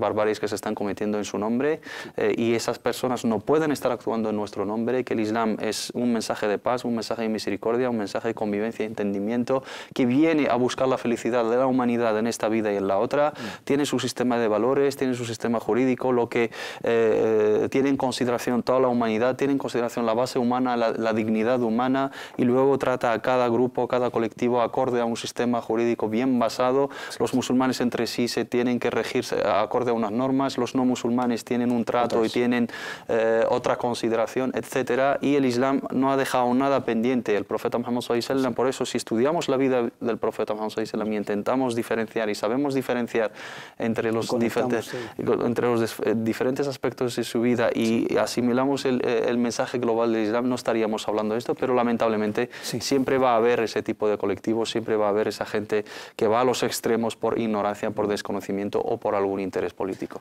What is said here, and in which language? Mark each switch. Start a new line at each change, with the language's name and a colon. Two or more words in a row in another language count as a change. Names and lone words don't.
Spanish: barbaries que se están cometiendo en su nombre y esas personas no pueden estar actuando en nuestro nombre, que el Islam es un mensaje de paz, un mensaje de misericordia, un mensaje de convivencia y entendimiento que viene a buscar la felicidad de la humanidad en esta vida y en la otra, tiene su sistema de valores, tiene su sistema jurídico, lo que tiene en consideración toda la humanidad, tiene en consideración la base humana, la dignidad humana y luego trata a cada grupo, cada colectivo acorde a un sistema jurídico bien basado. Los musulmanes entre sí se tienen que regirse acorde a unas normas, los no musulmanes tienen un trato y tienen otra consideración, etcétera, y el Islam no ha dejado nada pendiente. El profeta Muhammad
Arabic: صلى الله عليه وسلم,
Spanish: por eso si estudiamos la vida del profeta Muhammad
Arabic: صلى الله عليه وسلم
Spanish: y intentamos diferenciar y sabemos diferenciar entre los diferentes aspectos de su vida y asimilamos el mensaje global del Islam, no estaríamos hablando de esto, pero lamentablemente siempre va a haber ese tipo de colectivos, siempre va a haber esa gente que va a los extremos por ignorancia, por desconocimiento o por algún interés político.